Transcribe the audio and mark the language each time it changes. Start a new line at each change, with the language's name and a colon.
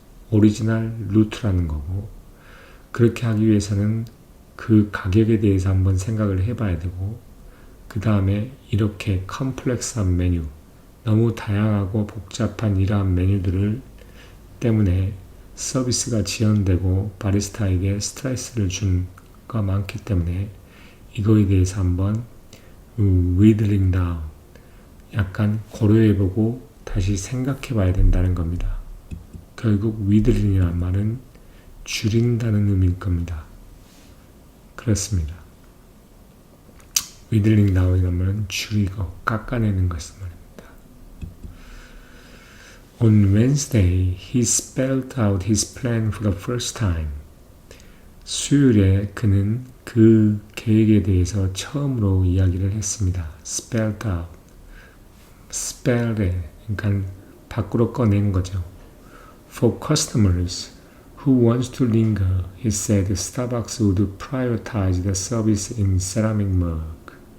Korean: 오리지널 루트라는 거고, 그렇게 하기 위해서는 그 가격에 대해서 한번 생각을 해봐야 되고, 그 다음에 이렇게 컴플렉스한 메뉴, 너무 다양하고 복잡한 이러한 메뉴들을 때문에 서비스가 지연되고 바리스타에게 스트레스를 준 거 많기 때문에 이거에 대해서 한번 whittling down, 약간 고려해보고 다시 생각해봐야 된다는 겁니다. 결국 whittling이라는 말은 줄인다는 의미일 겁니다. 그렇습니다. whittling down이라는 말은 줄이고 깎아내는 것을 말입니다.
English: On Wednesday, he spelled out his plan for the first time.
Korean: 수요일에 그는 그 계획에 대해서 처음으로 이야기를 했습니다.
English: spelled out.
Korean: spell에, 그러니까 밖으로 꺼낸 거죠.
English: For customers who wants to linger, he said Starbucks would prioritize the service in ceramic mug.